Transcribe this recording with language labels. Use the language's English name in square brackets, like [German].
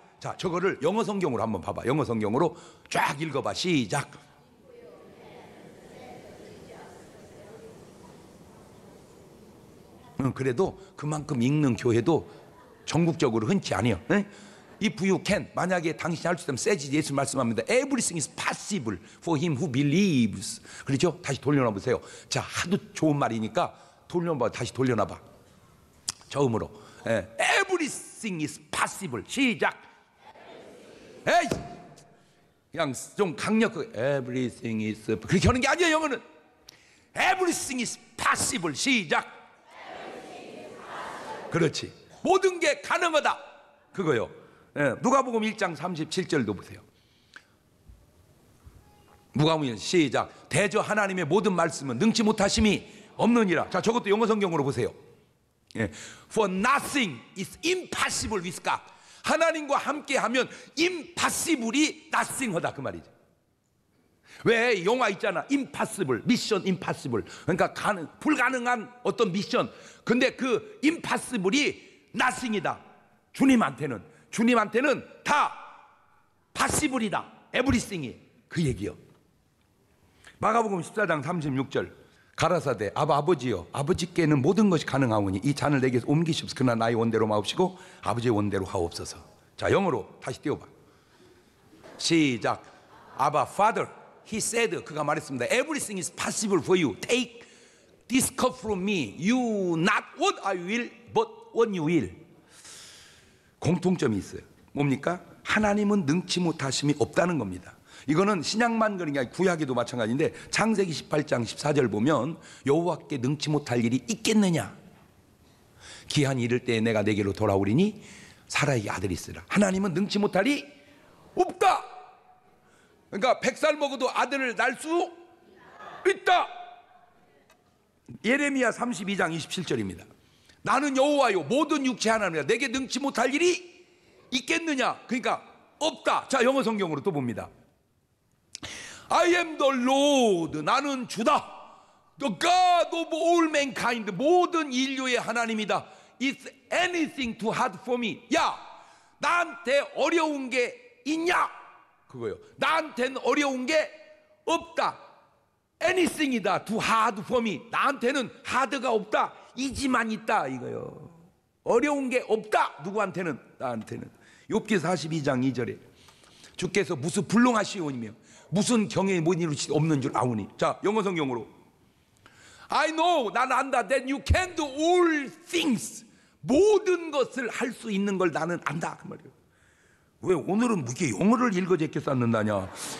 [Korean] 자, 저거를 영어 성경으로 한번 봐봐. 영어 성경으로 쫙 읽어봐. 시작. 그래도 그만큼 읽는 교회도 전국적으로 흔치 않아요. [English] If you can, [Korean] 만약에 당신이 할 수 있다면 세지. 예수 말씀합니다. [English] Everything is possible for him who believes. [Korean] 그렇죠? 다시 돌려놔 보세요. 자, 하도 좋은 말이니까 돌려놔봐. 다시 돌려놔봐. 처음으로. [English] Everything is possible. [Korean] 시작. 에이, 그냥 좀 강력하게 [English] Everything is [Korean] 그렇게 하는 게 아니에요. 영어는 [English] Everything is possible. [Korean] 시작. 그렇지. 모든 게 가능하다. 그거요. 누가복음 1장 37절도 보세요. 누가복음 시작. 대저 하나님의 모든 말씀은 능치 못하심이 없느니라. 자, 저것도 영어 성경으로 보세요. [English] For nothing is impossible with God. [Korean] 하나님과 함께하면 impossible이 nothing하다 그 말이죠. 왜 영화 있잖아. impossible, mission impossible. 그러니까 불가능한 어떤 미션. 근데 그 impossible이 nothing이다. 주님한테는 다 possible이다. everything이 그 얘기요. 마가복음 14장 36절. 가라사대 아버지여, 아버지께는 모든 것이 가능하오니 이 잔을 내게서 옮기시옵소서. 그러나 나의 원대로 마옵시고 아버지의 원대로 하옵소서. 자, 영어로 다시 띄워봐. 시작. 아바 Father, [English] He said, [Korean] 그가 말했습니다. [English] Everything is possible for you. Take this cup from me. You not what I will, but what you will. [Korean] 공통점이 있어요. 뭡니까? 하나님은 능치 못하심이 없다는 겁니다. 이거는 신약만 그런 게 아니라 구약에도 마찬가지인데 창세기 18장 14절 보면 여호와께 능치 못할 일이 있겠느냐? 기한이 이를 때에 내가 내게로 돌아오리니 사라의 아들이 있으라. 하나님은 능치 못할 일이 없다. 그러니까 100살 먹어도 아들을 낳을 수 있다. 예레미야 32장 27절입니다. 나는 여호와요 모든 육체 하나님이다. 내게 능치 못할 일이 있겠느냐? 그러니까 없다. 자, 영어 성경으로 또 봅니다. [English] I am the Lord. [Korean] 나는 주다. [English] The God of all mankind. [Korean] 모든 인류의 하나님이다. [English] Is anything too hard for me? [Korean] 야, 나한테 어려운 게 있냐? 그거요. 나한테는 어려운 게 없다. Anything이다. [English] Too hard for me. [Korean] 나한테는 하드가 없다. 이지만 있다 이거요. 어려운 게 없다. 누구한테는? 나한테는. 욥기 42장 2절에 주께서 무슨 불능하시오니며 무슨 경에 못 이룰 수 없는 줄 아오니. 자, 영어 성경으로 [English] I know, [Korean] 나는 안다. [English] That you can do all things. [Korean] 모든 것을 할 수 있는 걸 나는 안다 그 말이에요. 왜 오늘은 이렇게 영어를 읽어 제껴 쌓는다냐?